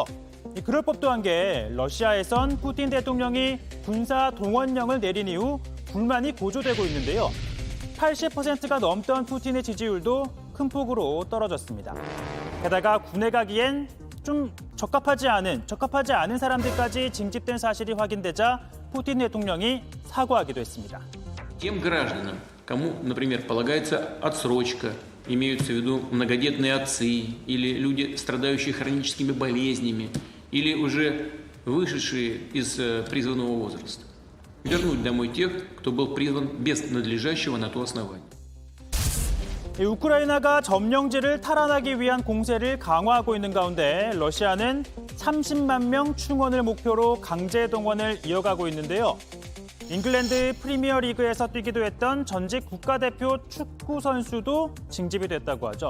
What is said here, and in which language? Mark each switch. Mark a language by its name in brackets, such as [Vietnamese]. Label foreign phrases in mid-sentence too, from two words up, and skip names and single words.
[Korean] 그럴 법도 한 게 러시아에선 푸틴 대통령이 군사 동원령을 내린 이후 불만이 고조되고 있는데요. 80%가 넘던 푸틴의 지지율도 큰 폭으로 떨어졌습니다. 게다가 군에 가기엔 좀 적합하지 않은 사람들까지 징집된 사실이 확인되자 푸틴 대통령이 사과하기도 했습니다. [Russian] Тем гражданам, кому, например, полагается отсрочка, имеются в виду многодетные отцы или люди, страдающие хроническими болезнями, или уже вышедшие из призванного возраста, вернуть домой тех, кто был призван без надлежащего на то основания. [Korean] 우크라이나가 점령지를 탈환하기 위한 공세를 강화하고 있는 가운데 러시아는 30만 명 충원을 목표로 강제 동원을 이어가고 있는데요. 잉글랜드 프리미어 리그에서 뛰기도 했던 전직 국가대표 축구 선수도 징집이 됐다고 하죠.